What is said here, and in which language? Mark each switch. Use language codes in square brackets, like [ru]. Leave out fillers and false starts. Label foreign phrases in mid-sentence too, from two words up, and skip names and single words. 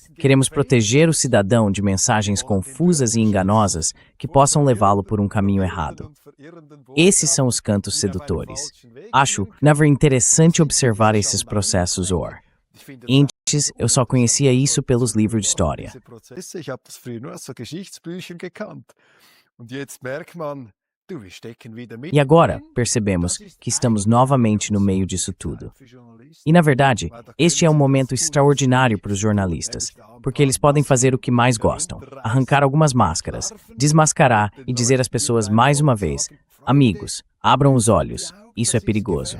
[pt] Queremos proteger o cidadão de mensagens confusas e enganosas que possam levá-lo por um caminho errado. Esses são os cantos sedutores. Acho, interessante observar esses processos Antes, eu só conhecia isso pelos livros de história. [de] Ich habe das früher nur aus so Geschichtsbüchern gekannt. Und jetzt merkt man, du, wir stecken wieder [pt] E agora, percebemos que estamos novamente no meio disso tudo. E, na verdade, este é um momento extraordinário para os jornalistas, porque eles podem fazer o que mais gostam, arrancar algumas máscaras, desmascarar e dizer às pessoas mais uma vez: amigos, abram os olhos, isso é perigoso.